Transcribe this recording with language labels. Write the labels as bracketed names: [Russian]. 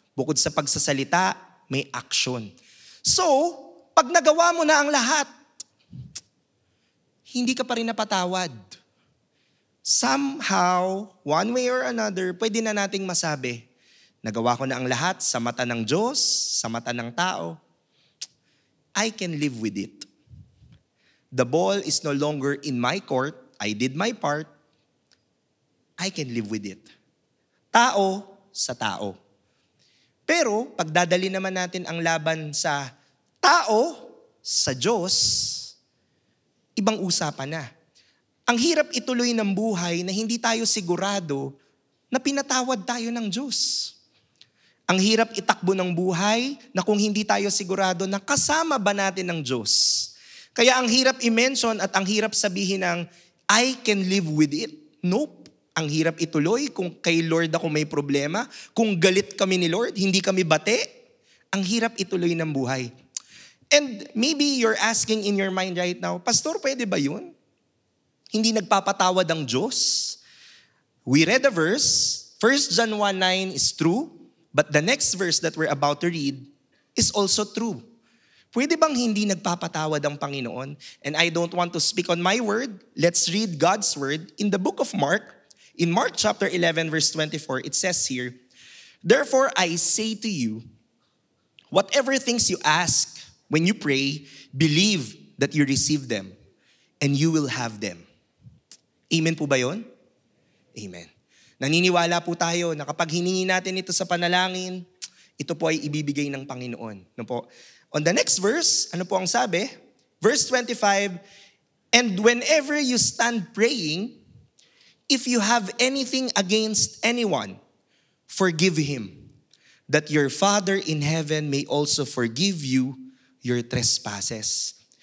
[Filipino] Bukod sa pagsasalita, may action. So, pag nagawa mo na ang lahat, hindi ka pa rin napatawad. [English] Somehow, one way or another, [Filipino] pwede na nating masabi, nagawa ko na ang lahat sa mata ng Diyos, sa mata ng tao. [English] I can live with it. The ball is no longer in my court. I did my part. I can live with it. [Filipino] Tao sa tao. Pero, pagdadali naman natin ang laban sa tao, sa Diyos, ibang usapan na. Ang hirap ituloy ng buhay na hindi tayo sigurado na pinatawad tayo ng Diyos. Ang hirap itakbo ng buhay na kung hindi tayo sigurado na kasama ba natin ng Diyos. Kaya ang hirap i-mention at ang hirap sabihin ng, [English] I can live with it. Nope. [Filipino] Ang hirap ituloy kung kay Lord ako may problema. Kung galit kami ni Lord, hindi kami bate. Ang hirap ituloy ng buhay. [English] And maybe you're asking in your mind right now, Pastor, [Filipino] pwede ba yun? Hindi nagpapatawad ang Diyos? [English] We read the verse, 1 John 1:9 is true, but the next verse that we're about to read is also true. [Filipino] Pwede bang hindi nagpapatawad ang Panginoon? [English] And I don't want to speak on my word. Let's read God's word in the book of Mark. In Mark chapter 11 verse 24, it says here, therefore I say to you, whatever things you ask when you pray, believe that you receive them and you will have them. [Filipino] Amen po ba yun? Amen. Naniniwala po tayo na kapag hiningi natin ito sa panalangin, ito po ay ibibigay ng Panginoon. No po? [English] On the next verse, [Filipino] ano po ang sabi? [English] Verse 25, and whenever you stand praying, if you have anything against anyone, forgive him, that your Father in heaven may also forgive you your trespasses.